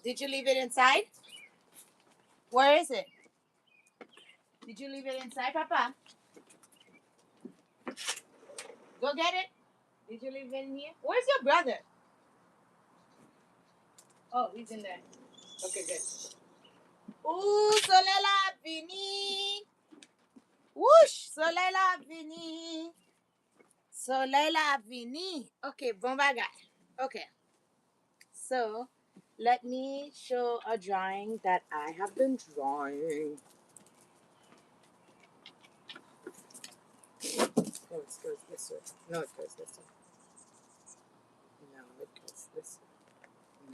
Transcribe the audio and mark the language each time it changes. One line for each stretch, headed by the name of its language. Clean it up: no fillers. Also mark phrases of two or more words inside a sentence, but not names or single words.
English: Did you leave it inside? Where is it? Did you leave it inside, Papa? Go get it. Did you leave it in here? Where's your brother? Oh, he's in there. Okay, good.
Haitian Creole: Ooh, soleil a vini. Whoosh, soleil a vini. Soleil a vini. Okay, bon bagay.
English: Okay. So, let me show a drawing that I have been drawing. Oh, it goes this way. No, it goes this way. No, it goes this way.